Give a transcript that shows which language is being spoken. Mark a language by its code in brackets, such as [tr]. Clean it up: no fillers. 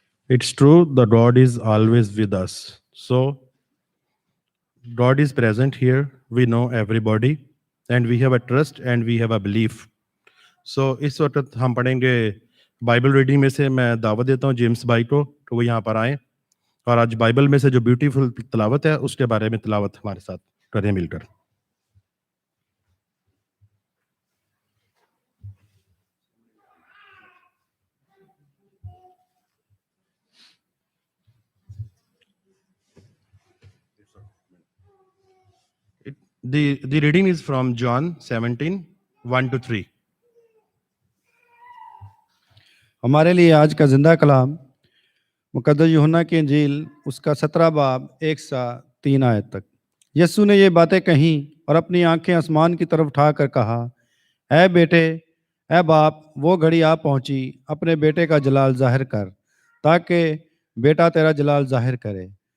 [en] It's true that God is always with us. So God is present here. We know everybody and we have a trust and we have a belief. [hi] So इस वक्त हम पढ़ेंगे Bible reading में से। मैं दावत देता हूँ जेम्स भाई को कि वो यहाँ पर आएँ और आज बाइबल में से जो ब्यूटीफुल तिलावत है उसके बारे में तिलावत हमारे साथ करें मिलकर। [en] The reading is from John 17, 1-3. [hi] हमारे लिए आज का जिंदा कलाम मुकद्दस यूहन्ना की इंजील उसका 17 बाब 1-3 आयत तक। यीशु ने ये बातें कहीं और अपनी आंखें आसमान की तरफ उठाकर कहा, ऐ बेटे, ऐ बाप, वो घड़ी आ पहुंची, अपने बेटे का जलाल जाहिर कर, ताकि बेटा तेरा जलाल जाहिर करे।